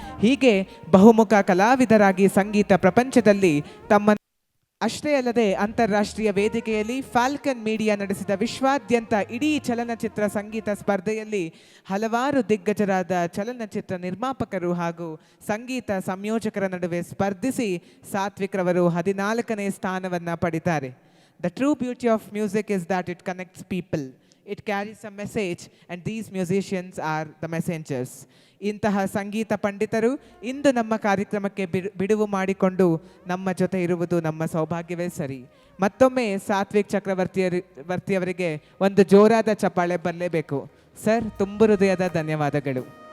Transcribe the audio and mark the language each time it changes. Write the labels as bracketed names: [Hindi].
[Kannada] ಹೀಗೆ ಬಹುಮುಖ ಕಲಾವಿದರಾಗಿ ಸಂಗೀತ ಪ್ರಪಂಚದಲ್ಲಿ ತಮ್ಮ ಅಷ್ಟೇ ಅಲ್ಲದೆ ಅಂತಾರಾಷ್ಟ್ರೀಯ ವೇದಿಕೆಯಲ್ಲಿ ಫಾಲ್ಕನ್ ಮೀಡಿಯಾ ನಡೆಸಿದ ವಿಶ್ವಾದ್ಯಂತ ಇಡೀ ಚಲನಚಿತ್ರ ಸಂಗೀತ ಸ್ಪರ್ಧೆಯಲ್ಲಿ ಹಲವಾರು ದಿಗ್ಗಜರಾದ ಚಲನಚಿತ್ರ ನಿರ್ಮಾಪಕರು ಹಾಗೂ ಸಂಗೀತ ಸಂಯೋಜಕರ ನಡುವೆ ಸ್ಪರ್ಧಿಸಿ ಸಾತ್ವಿಕ್ ರವರು 14ನೇ ಸ್ಥಾನವನ್ನು ಪಡಿತಾರೆ. [English] The true beauty of music is that it connects people. It carries a message and these musicians are the messengers. [Kannada] ಇಂತಹ ಸಂಗೀತ ಪಂಡಿತರು ಇಂದು ನಮ್ಮ ಕಾರ್ಯಕ್ರಮಕ್ಕೆ ಬಿಡುವು ಮಾಡಿಕೊಂಡು ನಮ್ಮ ಜೊತೆ ಇರುವುದು ನಮ್ಮ ಸೌಭಾಗ್ಯವೇ ಸರಿ. ಮತ್ತೊಮ್ಮೆ ಸಾತ್ವಿಕ್ ಚಕ್ರವರ್ತಿಯವರಿಗೆ ಒಂದು ಜೋರಾದ ಚಪ್ಪಾಳೆ ಬರಲೇಬೇಕು. ಸರ್, ತುಂಬು ಹೃದಯದ ಧನ್ಯವಾದಗಳು.